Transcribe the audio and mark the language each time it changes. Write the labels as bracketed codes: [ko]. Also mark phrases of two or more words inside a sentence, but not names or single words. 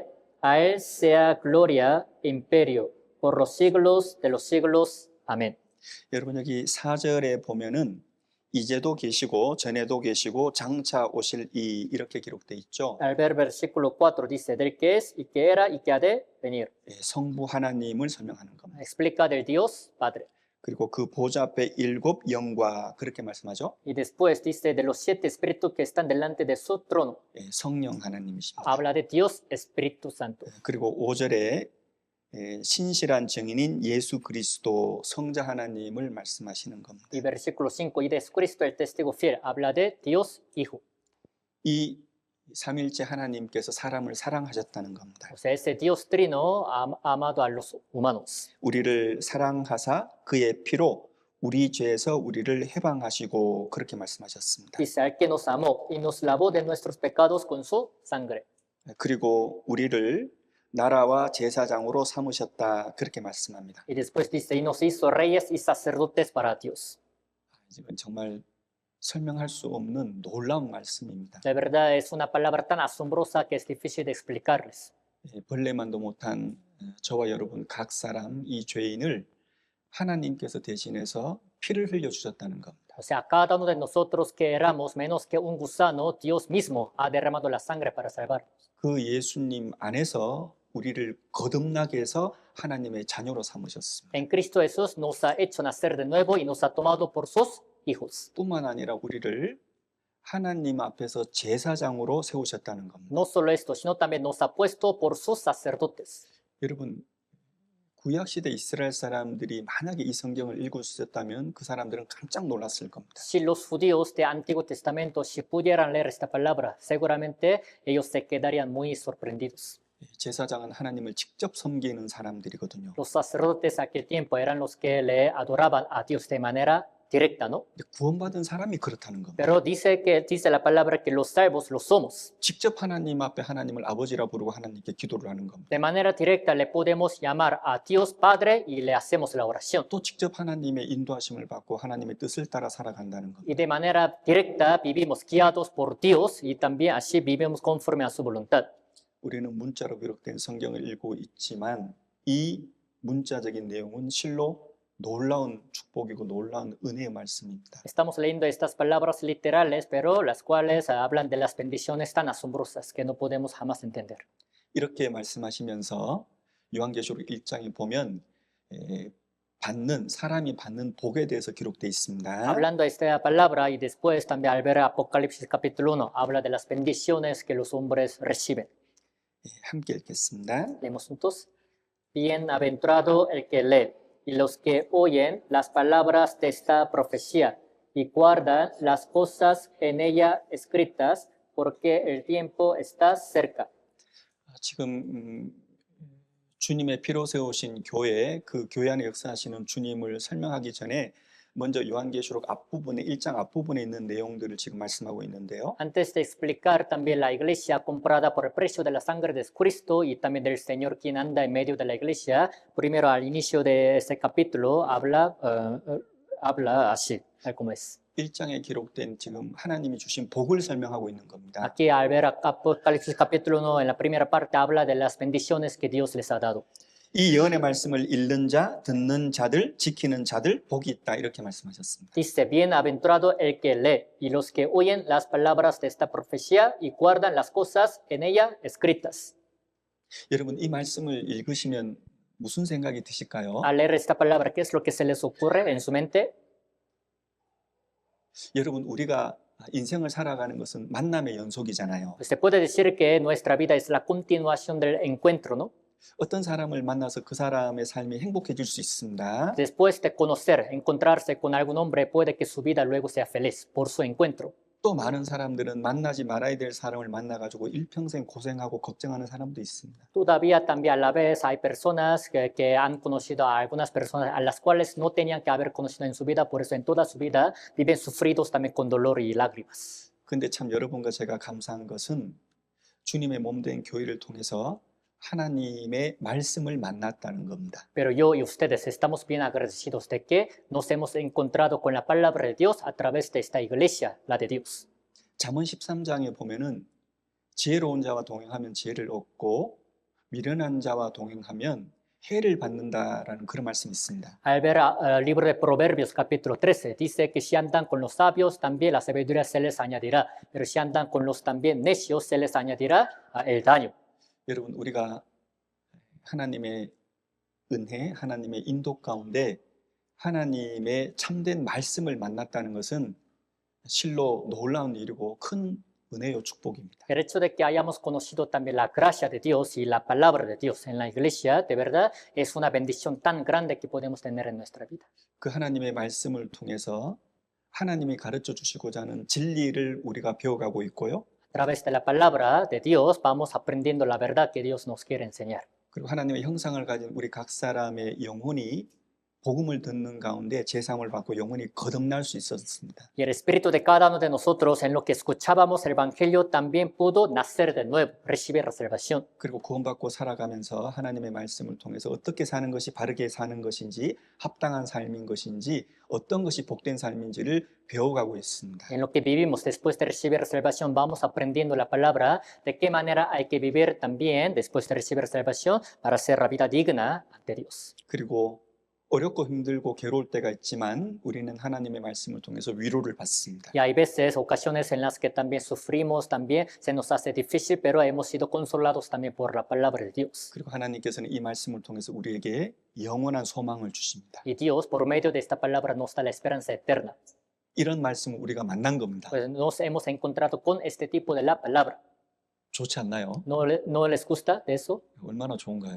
[es] A él sea gloria e imperio por los siglos de los siglos. Amén. [ko] 여러분 여기 4절에 보면은 이제도 계시고 전에도 계시고 장차 오실 이 이렇게 기록돼 있죠. [es] Al ver versículo 4 dice, del que es, y que era, y que ha de venir. [ko] 성부 하나님을 설명하는 겁니다. [es] Explica del Dios Padre. [ko] 그리고 그 보좌 앞에 7 영과 그렇게 말씀하죠. [es] Y después dice de los 7 espíritus que están delante de su trono. [ko] 성령 하나님이십니다. [es] Habla de Dios Espíritu Santo. [ko] 그리고 5절에 신실한 증인인 예수 그리스도 성자 하나님을 말씀하시는 겁니다. [es] Y versículo 5, y de Cristo el testigo fiel, habla de Dios Hijo. [ko] 이 삼일째 하나님께서 사람을 사랑하셨다는 겁니다. [es] O sea, ese Dios Trino ha amado a los humanos. [ko] 우리를 사랑하사 그의 피로 우리 죄에서 우리를 해방하시고 그렇게 말씀하셨습니다. [es] Dice, al que nos amó y nos lavó de nuestros pecados con su sangre. [ko] 그리고 우리를 나라와 제사장으로 삼으셨다 그렇게 말씀합니다. [es] Y después dice, y nos hizo reyes y sacerdotes para Dios. [ko] 이건 정말 설명할 수 없는 놀라운 말씀입니다. [es] De verdad es una palabra tan asombrosa que es difícil de explicarles. [ko] 벌레만도 못한 저와 여러분 각 사람 이 죄인을 하나님께서 대신해서 피를 흘려 주셨다는 겁니다. [es] O sea, cada uno de nosotros que éramos menos que un gusano, Dios mismo ha derramado la sangre para salvarnos. [ko] 그 예수님 안에서 우리를 거듭나게 해서 하나님의 자녀로 삼으셨습니다. [es] En Cristo Jesús nos ha hecho nacer de nuevo y nos ha tomado por sus hijos. [ko] 뿐만 아니라 우리를 하나님 앞에서 제사장으로 세우셨다는 겁니다. [es] No solo esto, sino también nos ha puesto por sus sacerdotes. [ko] 여러분 구약시대 이스라엘 사람들이 만약에 이 성경을 읽었었다면 그 사람들은 깜짝 놀랐을 겁니다. [es] Si los judíos de Antiguo Testamento si pudieran leer esta palabra, seguramente ellos se quedarían muy sorprendidos. [ko] 제사장은 하나님을 직접 섬기는 사람들이거든요. [es] Los sacerdotes a aquel tiempo eran los que le adoraban a Dios de manera directa, ¿no? [ko] 근데 구원받은 사람이 그렇다는 겁니다. [es] Pero dice la palabra que los salvos lo somos. [ko] 직접 하나님 앞에 하나님을 아버지라 부르고 하나님께 기도를 하는 겁니다. [es] De manera directa le podemos llamar a Dios Padre y le hacemos la oración. [ko] 또 직접 하나님의 인도하심을 받고 하나님의 뜻을 따라 살아간다는 겁니다. [es] Y de manera directa vivimos guiados por Dios y también así vivimos conforme a su voluntad. [ko] 우리는 문자로 기록된 성경을 읽고 있지만 이 문자적인 내용은 실로 놀라운 축복이고 놀라운 은혜의 말씀입니다. [es] Estamos leyendo estas palabras literales, pero las cuales hablan de las bendiciones tan asombrosas que no podemos jamás entender. [ko] 이렇게 말씀하시면서 요한계시록 1장에 보면 사람이 받는 복에 대해서 기록되어 있습니다. [es] Hablando de esta palabra y después también al ver Apocalipsis capítulo 1, habla de las bendiciones que los hombres reciben. [ko] 함께 읽겠습니다. [es] Leemos juntos. Bienaventurado el que lee y los que oyen las palabras de esta profecía y guardan las cosas en ella escritas, porque el tiempo está cerca. [ko] 지금 주님의 피로 세우신 교회, 그 교회 안에 역사하시는 주님을 설명하기 전에 먼저 요한계시록 앞부분에 1장 앞부분에 있는 내용들을 지금 말씀하고 있는데요. [es] Antes de explicar también la iglesia comprada por el precio de la sangre de Cristo y también del Señor quien anda en medio de la iglesia, primero al inicio de este capítulo habla así, tal como es. [ko] 1장에 기록된 지금 하나님이 주신 복을 설명하고 있는 겁니다. [es] Aquí al ver Apocalipsis capítulo 1, en la primera parte habla de las bendiciones que Dios les ha dado. [ko] 이 예언의 말씀을 읽는 자, 듣는 자들, 지키는 자들 복이 있다 이렇게 말씀하셨습니다. [es] Dice, bienaventurado el que lee y los que oyen las palabras de esta profecía y guardan las cosas en ella escritas. [ko] 여러분 이 말씀을 읽으시면 무슨 생각이 드실까요? [es] Al leer esta palabra, ¿qué es lo que se les ocurre en su mente? [ko] 여러분 우리가 인생을 살아가는 것은 만남의 연속이잖아요. [es] Se puede decir que nuestra vida es la continuación del encuentro, ¿no? [ko] 어떤 사람을 만나서 그 사람의 삶이 행복해질 수 있습니다. [es] Después de conocer, encontrarse con algún hombre, puede que su vida luego sea feliz por su encuentro. [ko] 또 많은 사람들은 만나지 말아야 될 사람을 만나가지고 일평생 고생하고 걱정하는 사람도 있습니다. [es] Todavía también a la vez hay personas que han conocido a algunas personas a las cuales no tenían que haber conocido en su vida, por eso en toda su vida viven sufridos también con dolor y lágrimas. [ko] 근데 참 여러분과 제가 감사한 것은 주님의 몸된 교회를 통해서 하나님의 말씀을 만났다는 겁니다. [es] Pero yo y ustedes estamos bien agradecidos de que nos hemos encontrado con la palabra de Dios a través de esta iglesia, la de Dios. [ko] 잠언 13장에 보면은 지혜로운 자와 동행하면 지혜를 얻고 미련한 자와 동행하면 해를 받는다라는 그런 말씀이 있습니다. [es] Al ver el libro de Proverbios capítulo 13, dice que si andan con los sabios, también la sabiduría se les añadirá, pero si andan con los también necios, se les añadirá el daño. [ko] 여러분 우리가 하나님의 은혜, 하나님의 인도 가운데 하나님의 참된 말씀을 만났다는 것은 실로 놀라운 일이고 큰 은혜요 축복입니다. [es] El hecho de que hayamos conocido también la gracia de Dios y la palabra de Dios en la iglesia, de verdad, es una bendición tan grande que podemos tener en nuestra vida. [ko] 그 하나님의 말씀을 통해서 하나님이 가르쳐 주시고자 하는 진리를 우리가 배워가고 있고요. [es] A través de la palabra de Dios vamos aprendiendo la verdad que Dios nos quiere enseñar. [ko] 그리고 하나님의 형상을 가진 우리 각 사람의 영혼이 복음을 듣는 가운데 제사함을 받고 영혼이 거듭날 수 있었습니다. [es] Y el espíritu de cada uno de nosotros en lo que escuchábamos el evangelio también pudo nacer de nuevo, recibir la salvación. [ko] 그리고 구원받고 살아가면서 하나님의 말씀을 통해서 어떻게 사는 것이 바르게 사는 것인지 합당한 삶인 것인지 어떤 것이 복된 삶인지를 배워가고 있습니다. [es] En lo que vivimos después de recibir la salvación vamos aprendiendo la palabra de qué manera hay que vivir también después de recibir la salvación para hacer la vida digna ante Dios. [ko] 그리고 어렵고 힘들고 괴로울 때가 있지만 우리는 하나님의 말씀을 통해서 위로를 받습니다. [es] Y hay veces, ocasiones en las que también sufrimos, también se nos hace difícil, pero hemos sido consolados también por la palabra de Dios. [ko] 그리고 하나님께서는 이 말씀을 통해서 우리에게 영원한 소망을 주십니다. [es] Y Dios, por medio de esta palabra, nos da la esperanza eterna. [ko] 이런 말씀을 우리가 만난 겁니다. [es] Pues nos hemos encontrado con este tipo de la palabra. [ko] 좋지 않나요? [es] ¿No les gusta de eso? [ko] 얼마나 좋은가요?